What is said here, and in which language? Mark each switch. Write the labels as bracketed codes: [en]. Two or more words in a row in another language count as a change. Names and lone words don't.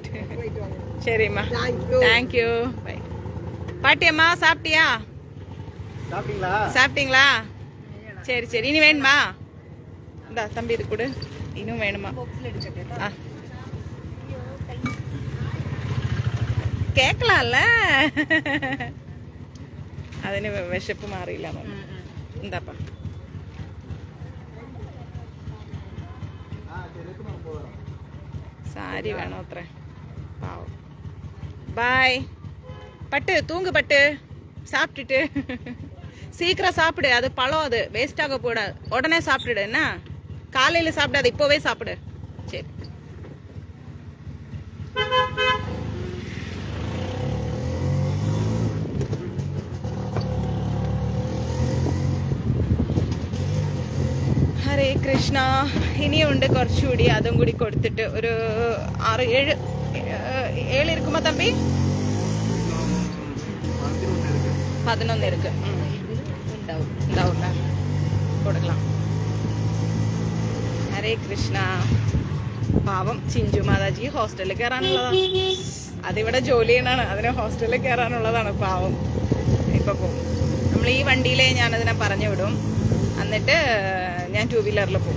[ta] சரிம்மா. தேங்க்யூ. பை. பாட்டியம்மா சாப்பிட்டியா? சாப்பிட்டீங்களா? சரி சரி. இனி வேணுமா? இந்தா தம்பி இது கொடு. இன்னும் வேணுமா? கேட்கலாம்ல, [ml] അതിന് വിശപ്പ് മാറിയില്ല. എന്താപ്പാ സാരി വേണോ അത്ര? പാവം. [ta] பாய். பட்டு தூங்கு. பட்டு சாப்பிட்டுட்டு சீக்கிரம் சாப்பிடு. அது பழம், அது வேஸ்ட் ஆக போடாது. உடனே சாப்பிட்டுடு. என்ன காலையில சாப்பிடாது, இப்போவே சாப்பிடு. சரி. [ml] ഹരേ കൃഷ്ണ. ഇനിയുണ്ട് കുറച്ചുകൂടി, അതും കൂടി കൊടുത്തിട്ട് ഒരു 6-7 [ta] இருக்குமா தம்பி? 11 இருக்கு. [ml] ഉണ്ടാവും കൊടുக்கலாம். ഹരേ കൃഷ്ണ. പാവം ചിഞ്ചു മാതാജി ഹോസ്റ്റലിൽ കയറാനുള്ളതാ. അതിവിടെ ജോലി ചെയ്യണാണ്, അതിന് ഹോസ്റ്റലിൽ കയറാനുള്ളതാണ്. പാവം ഇപ്പൊ പോകും. നമ്മൾ ഈ വണ്ടിയിലെ ഞാനതിനെ പറഞ്ഞു വിടും, എന്നിട്ട് ഞാൻ 2 വീലറിൽ പോകും.